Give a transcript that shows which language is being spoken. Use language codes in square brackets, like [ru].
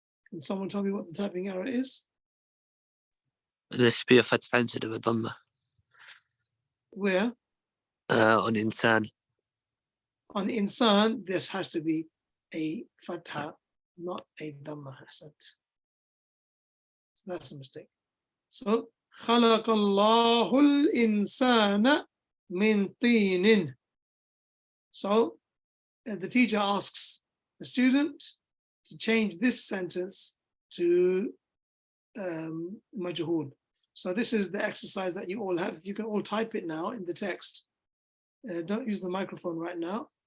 [en] Can someone tell me what the typing error is? This should be a fatha instead of a dhamma. Where? On insan. On insan, this has to be a fatha, not a dhamma. So that's a mistake. [ar] So, خلق الله الإنسان من طين. [en] So, the teacher asks the student to change this sentence to majhul. So this is the exercise that you all have. You can all type it now in the text. Don't use the microphone right now.